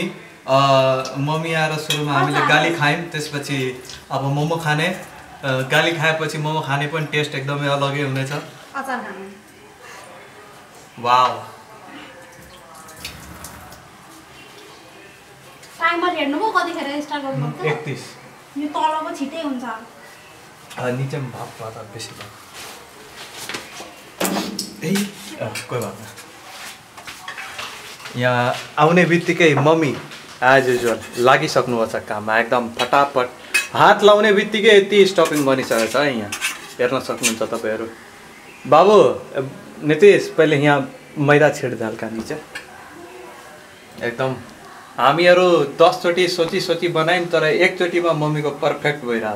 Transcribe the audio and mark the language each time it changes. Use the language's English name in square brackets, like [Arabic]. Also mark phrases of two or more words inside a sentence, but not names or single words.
[Nepali] मम्मी आएर सुरुमा हामीले गाली खायौँ, त्यसपछि अब मोमो खाने। गाली खाएपछि मोमो खाने पनि टेस्ट एकदमै अलगै हुनेछ। अचार खानु। वाउ। टाइमर हेर्नुभयो कतिखेर स्टार्ट गर्नुभयो? 31। यो तलको छिटै हुन्छ। [Hindi] नीचे में भाप पाता बेसी भाप। कोही बात नहीं। [Nepali] यहाँ आउने बित्तिकै मम्मी [English] as usual [Nepali] लागिसक्नुभएको छ काममा एकदम फटाफट। हात लाउने बित्तिकै यति स्टपिङ बनिसकेको छ यहाँ, हेर्न सक्नुहुन्छ तपाईँहरू। बाबु नितेश पहिले यहाँ मैदा छिड्दै हल्का नीचे। एकदम हामीहरू 10 चोटि सोची सोची बनायौँ तर एकचोटिमा मम्मीको पर्फेक्ट भइरहेछ।